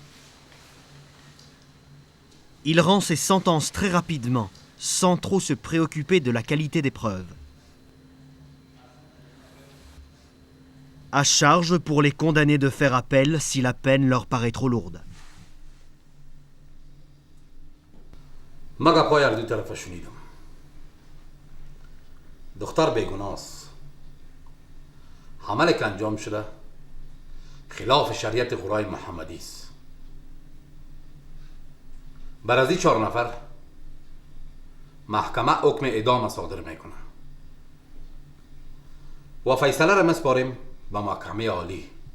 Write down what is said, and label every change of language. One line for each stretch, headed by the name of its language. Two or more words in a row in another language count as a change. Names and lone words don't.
French: Il rend ses sentences très rapidement, sans trop se préoccuper de la qualité des preuves. À charge pour les condamnés de faire appel si la peine leur paraît trop lourde.
Persian: ما پای هر دو طرف شنیدم. دختر بیگناست. عملی که انجام شده خلاف شریعت قرآن محمدی است. بر از این 4 نفر محکمه حکم اعدام صادر میکنه و فیصله را میسپاریم به محکمه عالی.